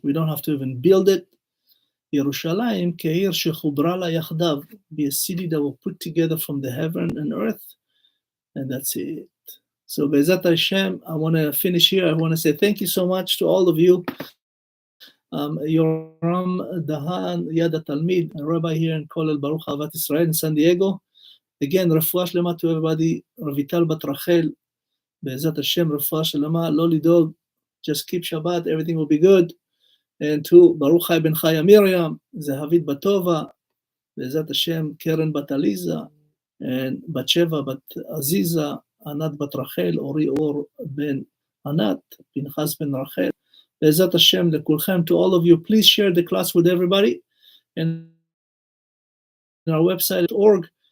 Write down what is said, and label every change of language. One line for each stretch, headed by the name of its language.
English: We don't have to even build it.
Hebrew: Yerushalayim ke'ir shechubra la yachdav,
English: be a city that will put together from the heaven and earth. And that's it. So Be'ezat Hashem, I want to finish here. I want to say thank you so much to all of you Yoram, Dahan, Yad HaTalmid, a rabbi here in Kolel Baruch Avat Israel in San Diego. Again,
Hebrew: רפואה שלמה
English: to everybody.
Hebrew: רויטל בת רחל, בעזרת השם, רפואה שלמה, לא לדאוג,
English: just keep Shabbat, everything will be good.
Hebrew: And to Baruch Chai ben Chaya Miriam, Zehavit Batova, בעזרת השם, קרן בת עליזה, and בת שבע בת עזיזה, ענת בת רחל, אורי אור בן ענת, פנחס בן רחל, בעזרת השם לכולכם,
English: to all of you, please share the class with everybody, and on our website at org,